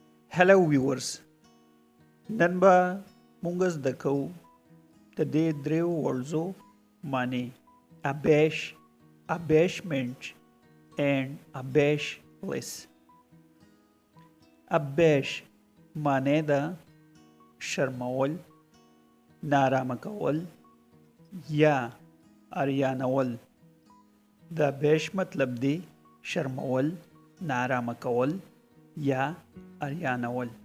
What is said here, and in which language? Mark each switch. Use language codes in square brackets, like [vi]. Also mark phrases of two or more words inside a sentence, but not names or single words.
[en] Hello viewers, [ps] نن به مونږ زده کوو د دې دریو ورځو معنی [en] abash, abashment and abashless. [ps] abash معنی ده شرمول، نارامه کول یا اریانول. د abash مطلب دی شرمول، نارامه کول یا اریانول.